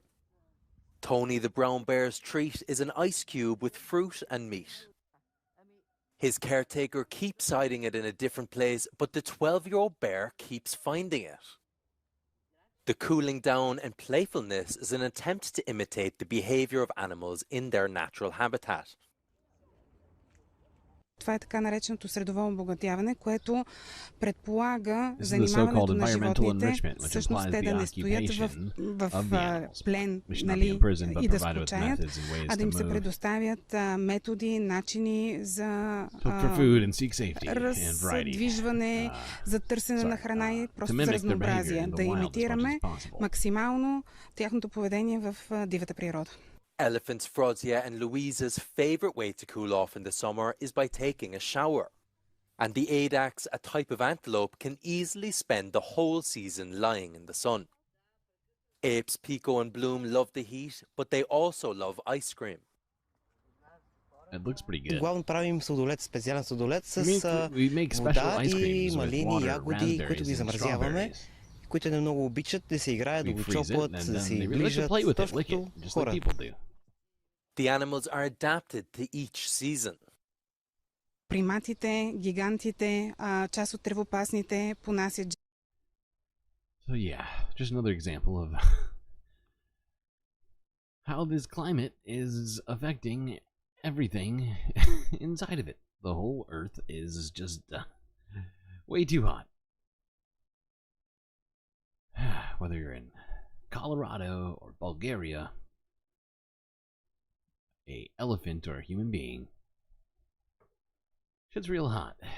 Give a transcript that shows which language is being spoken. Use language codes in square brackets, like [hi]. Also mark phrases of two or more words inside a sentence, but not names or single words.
[en] Tony the brown bear's treat is an ice cube with fruit and meat. His caretaker keeps hiding it in a different place, but the 12-year-old bear keeps finding it. The cooling down and playfulness is an attempt to imitate the behavior of animals in their natural habitat. [bg] Това е така нареченото средово обогатяване, което предполага занимаването на животните, всъщност те да не стоят в плен, нали, и да скучаят, а да им се предоставят методи, начини за раздвижване, за търсене на храна и просто за разнообразие, да имитираме максимално тяхното поведение в дивата природа. [en] Elephants Frozia and Louisa's favorite way to cool off in the summer is by taking a shower. And the Adax, a type of antelope, can easily spend the whole season lying in the sun. Apes Pico and Bloom love the heat, but they also love ice cream. It looks pretty good. [bg] Главно правим сладолед, специален сладолед с вода и малини, ягоди, които ги замразяваме, които не много обичат да се играят, да го чопват, да се ближат, точно като хората. [en] The animals are adapted to each season. [bg] Приматите, гигантите, част от тревопасните понасят. [en] So yeah, just another example of how this climate is affecting everything inside of it. The whole earth is just way too hot. Whether you're in Colorado or Bulgaria, a elephant or a human being, shit's real hot.